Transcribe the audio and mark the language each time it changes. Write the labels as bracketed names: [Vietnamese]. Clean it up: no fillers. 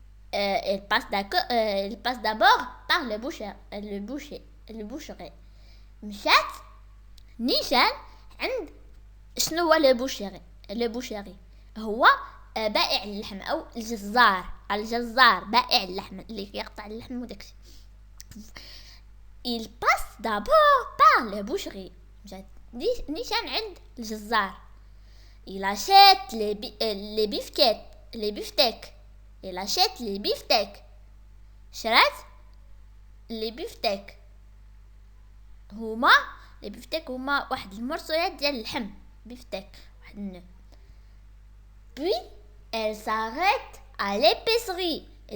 [French] Elle passe d'abord par le boucherie. [Arabic] مشات نيشان عند شنو هو البوشيري هو بائع اللحم او الجزار بائع اللحم اللي يقطع اللحم وداكشي. [French] Il passe d'abord par le boucherie. [Arabic] مشات نيشان عند الجزار. [French] Il achète les beefsteaks. Il achète les beefsteaks. [Arabic] شرات لي بيفتيك هما واحد المرصويات ديال اللحم. بيفتيك واحد النوع. [French] Puis elle s'arrête à l'épicerie.